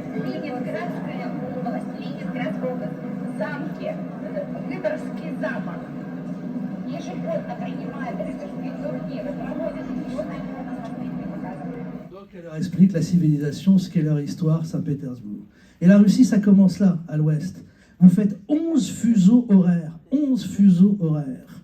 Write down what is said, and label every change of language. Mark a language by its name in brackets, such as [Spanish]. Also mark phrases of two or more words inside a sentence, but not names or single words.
[Russian] Ленинградская область, замки, Выборгский замок. Ежегодно принимает рыцарские турниры, проводит ежегодные показывают. [French] Donc elle leur explique la civilisation, ce qu'est leur histoire, Saint-Pétersbourg. Et la Russie, ça commence là, à l'ouest. Vous faites 11 fuseaux horaires, 11 fuseaux horaires.